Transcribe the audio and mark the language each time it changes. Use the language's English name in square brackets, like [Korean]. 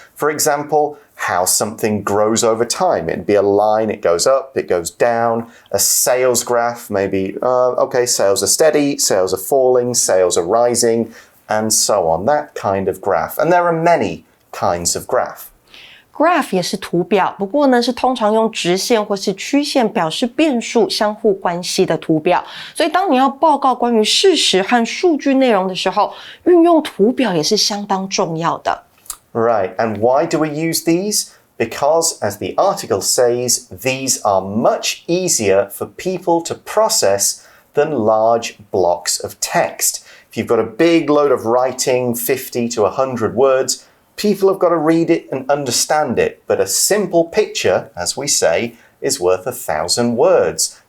[English] For example, how something grows over time. It'd be a line, it goes up, it goes down. A sales graph, maybe, okay, sales are steady, sales are falling, sales are rising, and so on. That kind of graph. And there are many kinds of graph.Graph [Chinese] 也是图表，不过呢是通常用直线或是曲线表示变数相互关系的图表。所以当你要报告关于事实和数据内容的时候，运用图表也是相当重要的。 [English] Right, and why do we use these? Because, as the article says, these are much easier for people to process than large blocks of text. If you've got a big load of writing, 50 to 100 words,People have got to read it and understand it, but a simple picture, as we say, is worth 1,000 words.